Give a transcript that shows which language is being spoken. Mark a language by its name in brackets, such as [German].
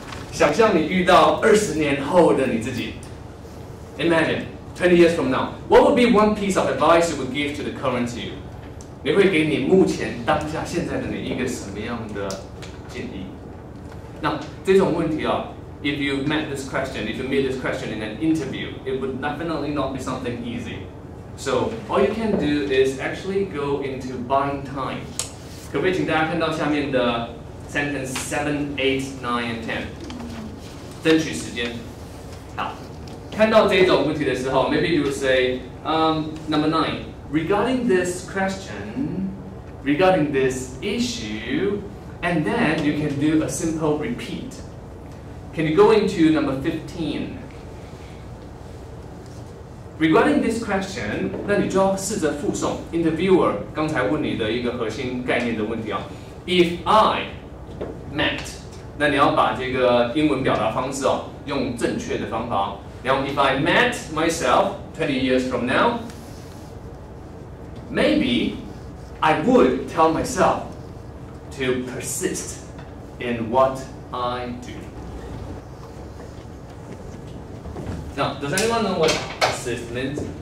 [Chinese] 想象你遇到20年后的你自己。 [English] Imagine 20 years from now, what would be one piece of advice you would give to the current you? [Chinese] 你会给你目前当下现在的你一个什么样的建议？那这种问题啊 [English] ，if you met this question, if you meet this question in an interview, it would definitely not be something easy. So all you can do is actually go into buying time. [Chinese] 可不可以请大家看到下面的 [English] sentence 7, 8, 9 and 10？ [Chinese] 争取时间。好，看到这种问题的时候 [English] ，maybe you would say, number 9, regarding this question, regarding this issue, and then you can do a simple repeat. Can you go into number 15? Regarding this question, [Chinese] 那你就要试着复诵 interviewer 刚才问你的一个核心概念的问题啊。 [English] If I met [Chinese] 那你要把这个英文表达方式哦，用正确的方法。 [English] 然后 ，If I met myself 20 years from now, maybe I would tell myself to persist in what I do. Now, does anyone know what persist means?